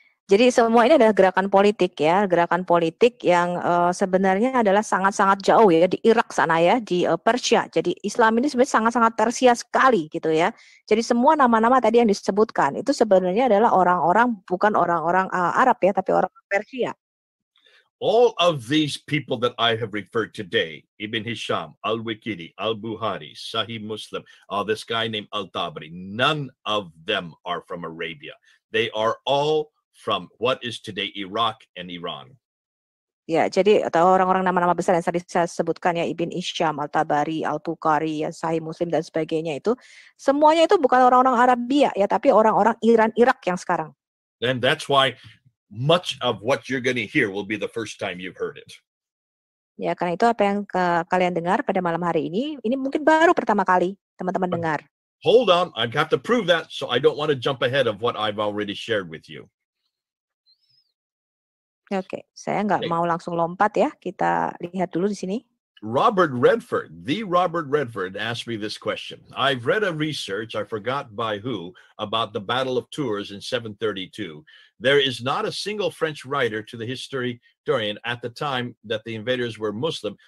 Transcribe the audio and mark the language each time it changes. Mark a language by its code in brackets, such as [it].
[id] Jadi semua ini adalah gerakan politik ya, gerakan politik yang sebenarnya adalah sangat-sangat jauh ya di Irak sana ya, di Persia. Jadi Islam ini sebenarnya sangat-sangat tersier sekali gitu ya. Jadi semua nama-nama tadi yang disebutkan itu sebenarnya adalah orang-orang bukan orang-orang Arab ya, tapi orang Persia. [en] All of these people that I have referred today, Ibn Hisham, Al-Waqidi, Al-Bukhari, Sahih Muslim, this guy named Al-Tabari, none of them are from Arabia. They are all from what is today Iraq and Iran. [id] Ya, jadi orang-orang nama-nama besar yang tadi saya sebutkan ya, Ibn Hisham, Al-Tabari, Al-Bukhari, ya, Sahih Muslim dan sebagainya itu semuanya itu bukan orang-orang Arabia ya, tapi orang-orang Iran, Irak yang sekarang. [en] And that's why much of what you're going to hear will be the first time you've heard it. [id] Ya, karena itu apa yang kalian dengar pada malam hari ini mungkin baru pertama kali teman-teman dengar. [en] Hold on, I have to prove that, so I don't want to jump ahead of what I've already shared with you. [id] Oke, saya nggak mau langsung lompat ya. Kita lihat dulu di sini. [en] Robert Redford asked me this question. I've read a research, I forgot by who, about the Battle of Tours in 732. There is not a single French writer to the historian at the time that the invaders were Muslim.